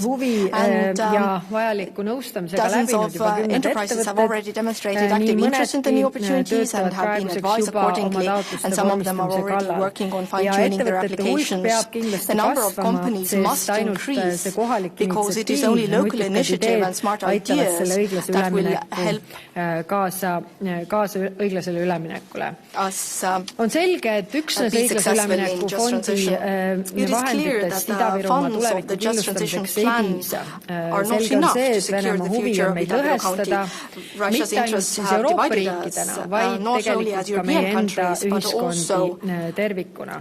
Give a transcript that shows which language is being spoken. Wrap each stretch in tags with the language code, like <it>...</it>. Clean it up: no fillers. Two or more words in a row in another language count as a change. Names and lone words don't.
<en>And dozens of enterprises have already demonstrated active interest in the new opportunities and have been advised accordingly, and some of them are already working on fine-tuning their applications. The number of companies must increase because it is only local initiative and smart ideas that will help</en> <et>õiglasele üleminekule.</et> <en>us</en> <et>On selge, et üksnes õiglase ülemineku fondi vahenditest Ida-Virumaa tuleviku kindlustamiseks ei piisa. Selge on see, et Venemaa huvi on meid lõhestada, mitte ainult siis Euroopa riikidena, vaid tegelikult ka meie enda ühiskondi tervikuna.</et>